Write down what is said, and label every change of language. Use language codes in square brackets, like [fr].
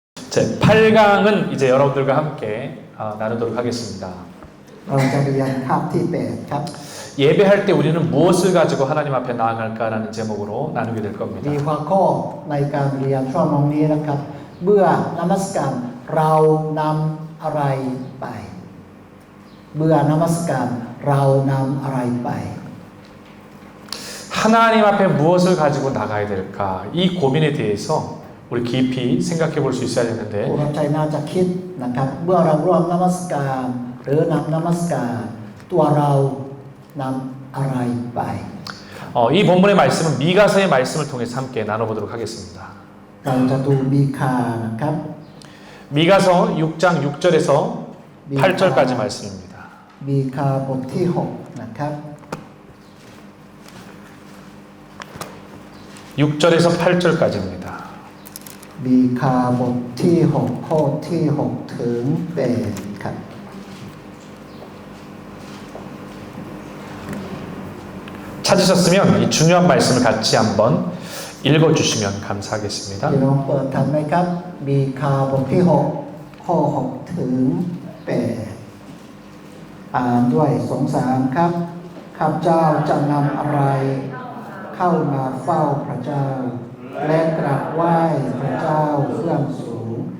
[ko] 제 8강은 이제 여러분들과 함께 나누도록 하겠습니다. [th] เราจะเรียนคาบที่8ครับ [ko] 예배할 때 우리는 무엇을 가지고 하나님 앞에 나아갈까라는 제목으로 나누게 될 겁니다. [th] มีหัวข้อในการเรียนช่วงนี้นะครับเมื่อนมัสการเรานำอะไรไปเมื่อนมัสการเรานำอะไรไป [ko] 하나님 앞에 무엇을 가지고 나가야 될까? 이 고민에 대해서 우리 깊이 생각해 볼 수 있어야 [th] ผู้ [ko] 되는데 [th] รับใช้น่าจะคิดนะครับเมื่อเราร่วมนมัสการหรือนำนมัสการตัวเรานำอะไรไป [ko] 이 본문의 말씀은 미가서의 말씀을 통해서 함께 나눠보도록 하겠습니다. [th] เราจะดูมีคานะครับ [ko] 미가서 6장 6절에서 8절까지 말씀입니다. [th] มีคาบทที่6นะครับ [ko] 6절에서 8절까지입니다. [th] มีคาบทที่6ข้อที่6ถึง8ครับ [ko] 찾으셨으면 이 중요한 말씀을 같이 한번 읽어주시면 감사하겠습니다. [th] พี่น้องเปิดทันไหมครับมีคาบทที่6ข้อ6ถึง8อ่านด้วย2-3ครับข้าพเจ้าจะนำอะไรเข้ามาเฝ้าพระเจ้าและกราบไหว้พระเจ้าเบื้องสูง